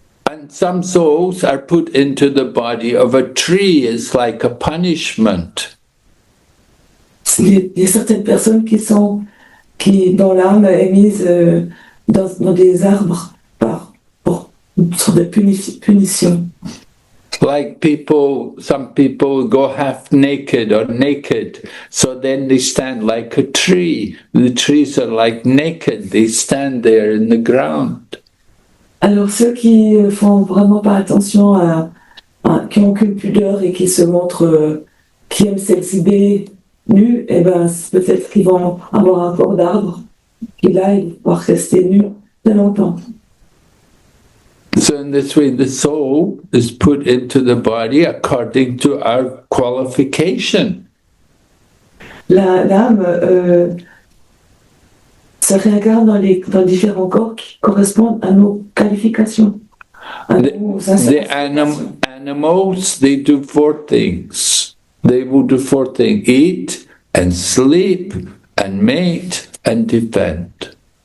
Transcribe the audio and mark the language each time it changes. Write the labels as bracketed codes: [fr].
[en] And some souls are put into the body of a tree as like a punishment. [fr] Il y a certaines personnes dont l'âme est mise dans des arbres pour une sorte de punition. [en] Like some people go half naked or naked, so then they stand like a tree. The trees are like naked, they stand there in the ground. [fr] Alors ceux qui font vraiment pas attention qui ont aucune pudeur et qui se montrent, qui aiment s'exhiber nus, peut-être qu'ils vont avoir un corps d'arbre, qui là, ils vont pouvoir rester nus de longtemps. [en] So in this way, the soul is put into the body according to our qualification. [fr] L'âme se réincarne dans différents corps qui correspondent à nos qualifications. [en] The animals, they do four things. They will do four things: eat and sleep and mate and defend.